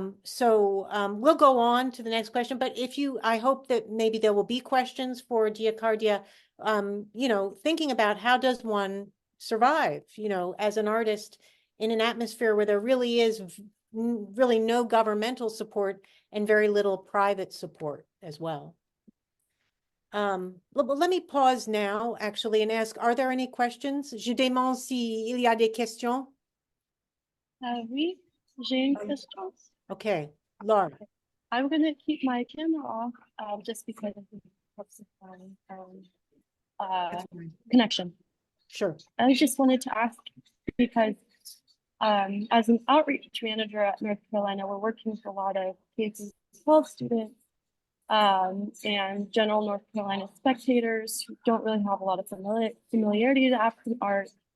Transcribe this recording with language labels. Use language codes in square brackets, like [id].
[en] We'll go on to the next question, but I hope that maybe there will be questions for Diakaridia, thinking about how does one survive, as an artist in an atmosphere where there really is really no governmental support and very little private support as well. Let me pause now, actually, and ask, are there any questions? [fr] Je demande s'il y a des questions. Oui, j'ai une question. [en] Okay, Laura. I'm going to keep my camera off just because of the connection. Sure. I just wanted to ask because as an outreach manager at North Carolina, we're working with a lot of K-12 students and general North Carolina spectators who don't really have a lot of familiarity to African art.